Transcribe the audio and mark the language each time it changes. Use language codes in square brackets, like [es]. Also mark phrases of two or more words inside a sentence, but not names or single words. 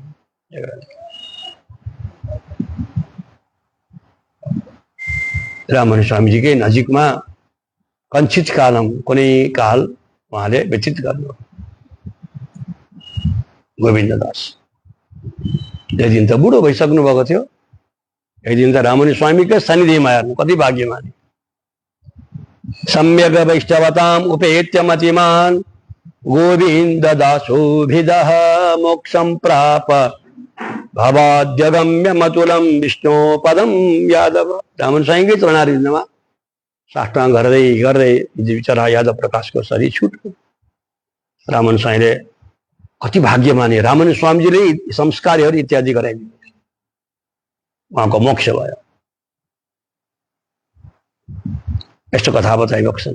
[ne] राममुनि स्वामीजीकै नजिकमा [sa] कञ्चित कालम, [ne] कुनै काल उहाँले व्यतीत गर्नु। गोविन्द दास एक दिन त बुढो भइसक्नु भएको थियो। एक दिन त राममुनि स्वामीकै सानिध्यमा हेर्नु, कति भाग्यमानी। [sa] सम्यक वैष्णवताम उपेत्य मतिमान गोविन्द दासोभिदः मोक्षं प्राप भवाद्यगम्य मतुलम विष्णु पदम यादव। [ne] राममुनि स्वामीकै चरणारिन्दमा साष्टाङ्ग गर्दै गर्दै बिचरा यादव प्रकाशको शरीर छुट्यो। राममुनि स्वामीले कति भाग्यमानी, राममुनि स्वामीजीले संस्कारहरू इत्यादि गराइदिनु, उहाँको मोक्ष भयो। यस्तो कथा बताइबक्छन्।